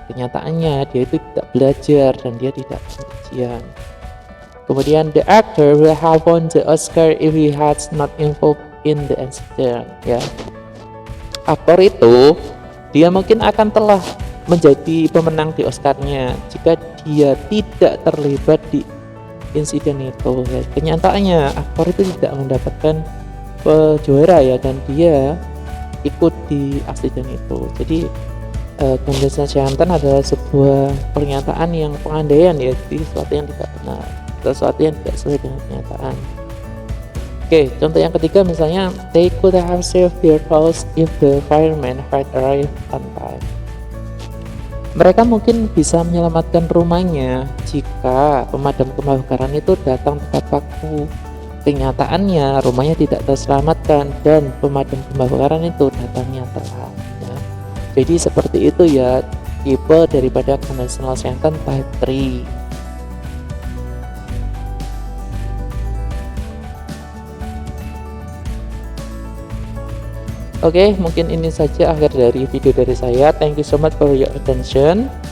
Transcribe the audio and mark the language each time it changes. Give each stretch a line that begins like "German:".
Indonesian: Kenyataannya dia itu tidak belajar dan dia tidak ujian. Kemudian
English: the actor will have won the Oscar if he had not involved in the incident ya.
Indonesian: Aktor itu dia mungkin akan telah menjadi pemenang di Oscarnya jika dia tidak terlibat di insiden itu ya. Kenyataannya aktor itu tidak mendapatkan juara ya, dan dia ikut di insiden itu. Jadi conditional sentence adalah sebuah pernyataan yang pengandaian ya, jadi sesuatu yang tidak benar, sesuatu yang tidak sesuai dengan kenyataan. Oke, contoh yang ketiga misalnya,
English: they could have saved their house if the firemen had arrived on time.
Indonesian: Mereka mungkin bisa menyelamatkan rumahnya jika pemadam kebakaran itu datang tepat waktu. Kenyataannya rumahnya tidak terselamatkan dan pemadam kebakaran itu datangnya telat ya. Jadi seperti itu ya tipe daripada conditional sentence type 3. Oke, mungkin ini saja akhir dari video dari saya.
English: Thank you so much for your attention.